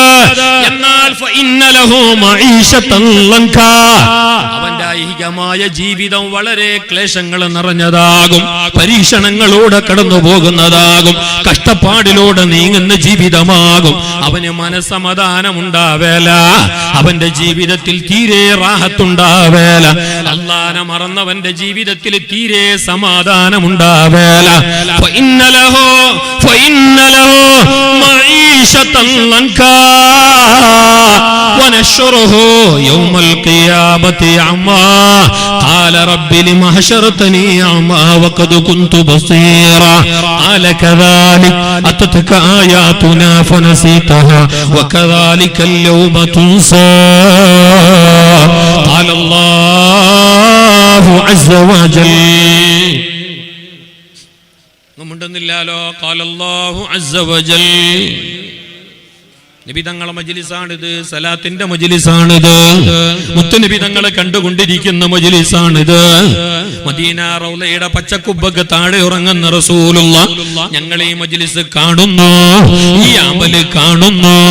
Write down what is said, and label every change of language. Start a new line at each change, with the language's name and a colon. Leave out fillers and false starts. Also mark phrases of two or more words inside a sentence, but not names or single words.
Malayalam: എന്നാൽ അവന്റെ ഐഹികമായ ജീവിതം വളരെ ക്ലേശങ്ങൾ നിറഞ്ഞതാകും, പരീക്ഷണങ്ങളോടെ കടന്നു പോകുന്നതാകും, കഷ്ടപ്പാടിലൂടെ നീങ്ങുന്ന ജീവിതമാകും. അവന് മനസ്സമാധാനം ഉണ്ടാവേല, അവന്റെ ജീവിതത്തിൽ തീരെ റാഹത്തുണ്ടാവേല. അല്ലാഹനെ മറന്നവന്റെ ജീവിതത്തിൽ തീരെ സമാധാനം ഉണ്ടാവേല.
Arabic: ونشره يوم القيامة أعمى قال رب لم حشرتني أعمى وقد كنت بصيرا قال كذلك أتتك آياتنا فنسيتها وكذلك اليوم تنسى قال الله عز وجل.
Malayalam: മുണ്ടുന്നില്ലാലോ.
Arabic: قال الله عز وجل.
Malayalam: നബി തങ്ങളെ മജ്ലിസാണിത്, സലാത്തിന്റെ മജ്ലിസാണിത്, മുത്തുനബി തങ്ങളെ കണ്ടുകൊണ്ടിരിക്കുന്ന മജ്ലിസാണിത്. മദീന റൗളയുടെ പച്ചക്കുബ്ബക്ക് താഴെ ഉറങ്ങുന്ന റസൂലുള്ളാഹ് ഞങ്ങൾ ഈ മജ്ലിസ് കാണുന്നു, ഈ അമല് കാണുന്നു.